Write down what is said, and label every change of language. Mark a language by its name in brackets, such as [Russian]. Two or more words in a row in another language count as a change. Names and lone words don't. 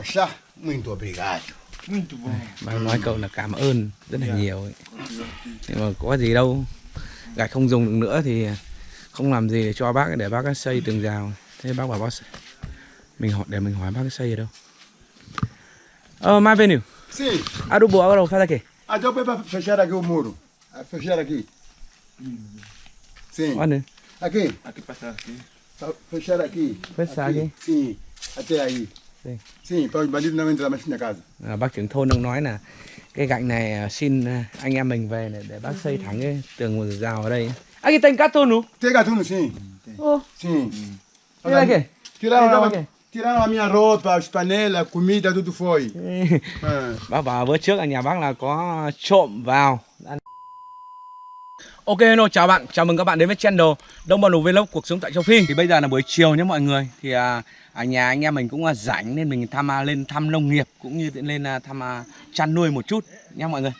[Vietnamese] Bác nói câu là cảm ơn rất là nhiều ấy. Nhưng mà có gì đâu, gạch không dùng được nữa thì không làm gì để cho bác, để bác xây tường rào. Thế bác bảo bác để mình hỏi bác xây ở đâu. [Portuguese] Mais veniu. Sim. Adubo, agora faz aqui. Então para fechar aqui o muro. Fechar aqui. Sim. Olha. Aqui. Aqui passar aqui. Fechar aqui. Fechar aqui. Sim. Até aí. Sim. Sim, para o bandido não entrar mais na casa. [Vietnamese] Bác trưởng thôn đang nói là cái gạch này xin anh em mình về để bác xây thẳng cái tường rào ở đây. [Portuguese] Aqui tem gatuno? Tem gatuno, sim. Oh. Sim. Olha aqui. Tiraram a minha roupa, as panelas, comida, tudo foi. [Vietnamese] Bác bảo bữa trước ở nhà bác là có trộm vào. [English] Ok hello, [Vietnamese] chào bạn, chào mừng các bạn đến với channel Đông Bằng Đồ Vlog cuộc sống tại châu Phi. Thì bây giờ là buổi chiều nhé mọi người. Thì ở nhà anh em mình cũng rảnh nên mình lên thăm nông nghiệp cũng như lên thăm chăn nuôi một chút nha mọi người.